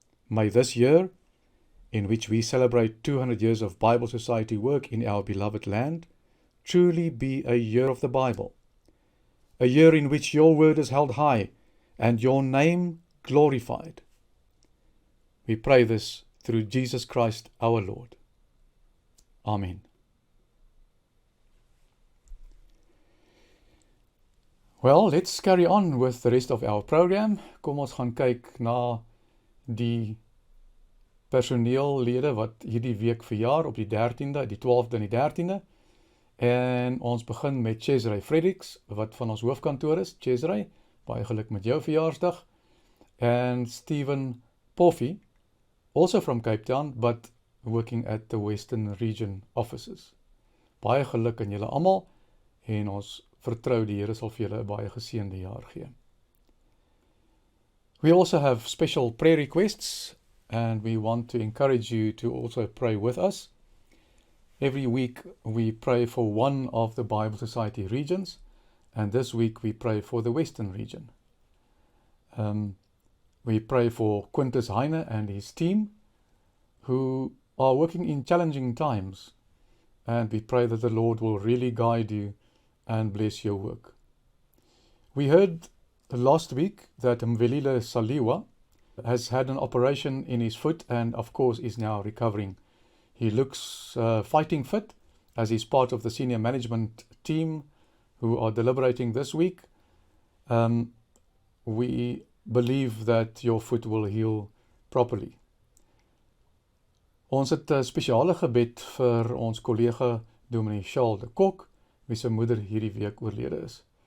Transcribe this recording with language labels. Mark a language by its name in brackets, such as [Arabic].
[English] May this year, in which we celebrate 200 years of Bible Society work in our beloved land, truly be a year of the Bible, a year in which your word is held high and your name glorified. We pray this through Jesus Christ our Lord. Amen. Well, let's carry on with the rest of our program. [Afrikaans] Kom ons gaan kyk na die personeellede wat hierdie week verjaar op die 13de, die 12de en die 13de. En ons begin met Cesare Fredericks, wat van ons hoofkantoor is. Cesare, baie geluk met jou verjaarsdag. [English] And Stephen Poffy, also from Cape Town, but working at the Western Region offices. [Afrikaans] Baie geluk aan julle almal, en ons vertrou die Here sal vir julle 'n baie geseënde jaar gee. [English] We also have special prayer requests, and we want to encourage you to also pray with us. Every week we pray for one of the Bible Society regions, and this week we pray for the Western region. We pray for Quintus Heine and his team, who are working in challenging times, and we pray that the Lord will really guide you and bless your work. We heard last week that Mvelile Saliwa has had an operation in his foot and of course is now recovering. He looks fighting fit as he's part of the senior management team who are deliberating this week. We believe that your foot will heal properly. [Afrikaans] Ons het 'n spesiale gebed vir ons kollega Dominee Charles de Kok, wie se moeder hierdie week oorlede is.